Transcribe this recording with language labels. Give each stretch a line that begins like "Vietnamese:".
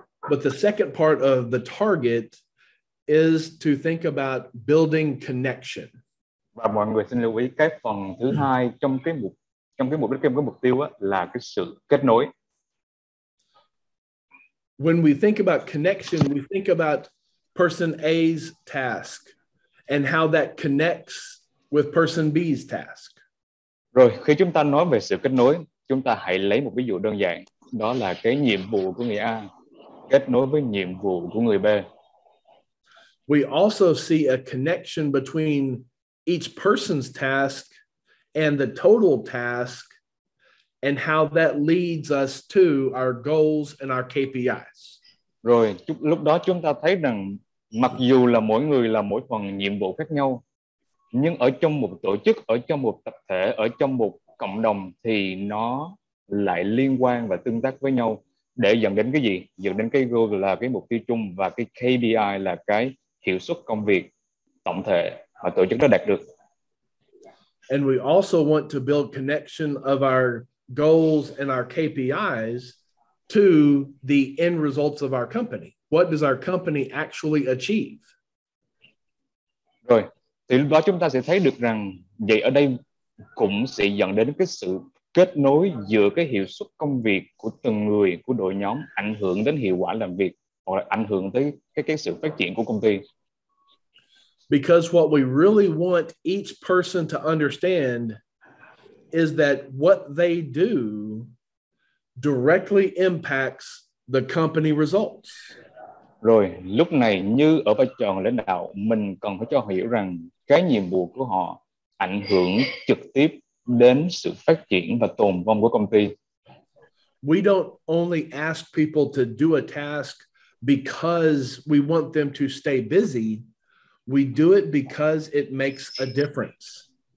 English: But the second part of the target is to think about building connection.
Vietnamese: Và mọi người xin lưu ý cái phần thứ hai trong cái mục đích, trong cái mục tiêu á, là cái sự kết nối.
English: When we think about connection, we think about person A's task and how that connects with person B's task.
Vietnamese: Rồi khi chúng ta nói về sự kết nối, chúng ta hãy lấy một ví dụ đơn giản, đó là cái nhiệm vụ của người A kết nối với nhiệm vụ của người B.
English: We also see a connection between each person's task and the total task and how that leads us to our goals and our KPIs.
Vietnamese: Rồi lúc đó chúng ta thấy rằng mặc dù là mỗi người là mỗi phần nhiệm vụ khác nhau, nhưng ở trong một tổ chức, ở trong một tập thể, ở trong một cộng đồng thì nó lại liên quan và tương tác với nhau để dẫn đến cái gì? Dẫn đến cái goal là cái mục tiêu chung, và cái KPI là cái hiệu suất công việc tổng thể mà tổ chức đó đạt được.
English: And we also want to build connection of our goals and our KPIs to the end results of our company. What does our company actually achieve?
Vietnamese: Rồi, thì lúc đó chúng ta sẽ thấy được rằng vậy ở đây cũng sẽ dẫn đến cái sự kết nối giữa cái hiệu suất công việc của từng người, của đội nhóm, ảnh hưởng đến hiệu quả làm việc hoặc là ảnh hưởng tới cái sự phát triển của công ty.
English: Because what we really want each person to understand is that what they do directly impacts the company results.
Vietnamese: Rồi, lúc này như ở vai trò lãnh đạo, mình cần phải cho họ hiểu rằng cái nhiệm vụ của họ ảnh hưởng trực tiếp đến sự phát triển và tồn vong của công ty.
English: We don't only ask people to do a task because we want them to stay busy. We do it because it makes a difference.